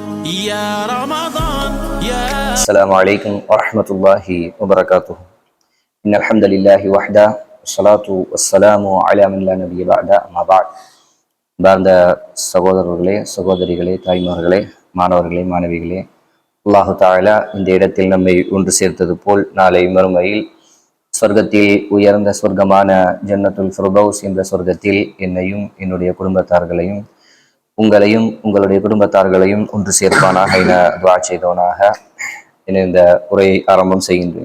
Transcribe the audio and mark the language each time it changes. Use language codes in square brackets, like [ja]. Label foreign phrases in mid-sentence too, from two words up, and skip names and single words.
[ar] يا رمضان يا السلام عليكم ورحمة الله وبركاته. إن الحمد لله وحده والصلاة والسلام على من لا نبي بعد أما بعد. [ta] பார்ந்த சகோதரர்களே, சகோதரிகளே, தாய்மார்களே, மாணவர்களே, மாணவிகளே, [ar] الله تعالى [ta] இந்த இடத்தில் நம்மை ஒன்று சேர்த்தது போல் நாளை மறுமையில் சொர்க்கத்தில் உயர்ந்த சொர்க்கமான ஜன்னத்துல் ஃபிர்தௌஸ் என்ற சொர்க்கத்தில் என்னையும் என்னுடைய குடும்பத்தார்களையும் உங்களையும் உங்களுடைய குடும்பத்தார்களையும் ஒன்று சேர்ப்பானாக என துஆ செய்தவனாக என இந்த உரையை ஆரம்பம் செய்கின்றேன்.